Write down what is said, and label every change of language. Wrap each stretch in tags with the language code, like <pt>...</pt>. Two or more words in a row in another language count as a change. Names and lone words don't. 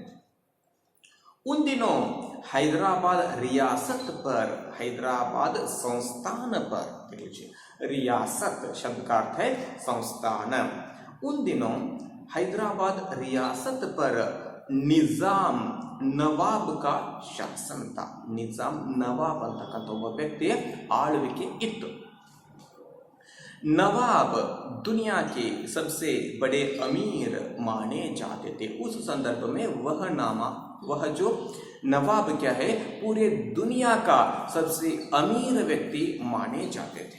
<hi>उन दिनों हैदराबाद रियासत पर, हैदराबाद संस्थान पर, रियासत शब्द का अर्थ है संस्थान। उन दिनों हैदराबाद रियासत पर निजाम नवाब का शासन था।</hi> <kn>निजाम नवाब ಅಂತಕ್ಕಂಥ ಒಬ್ಬ ವ್ಯಕ್ತಿಯ ಆಳ್ವಿಕೆ इत्तु।</kn> <hi>नवाब दुनिया के सबसे बड़े अमीर माने जाते थे। उस संदर्भ में वह जो नवाब क्या है, पूरे दुनिया का सबसे अमीर व्यक्ति माने जाते थे।</hi>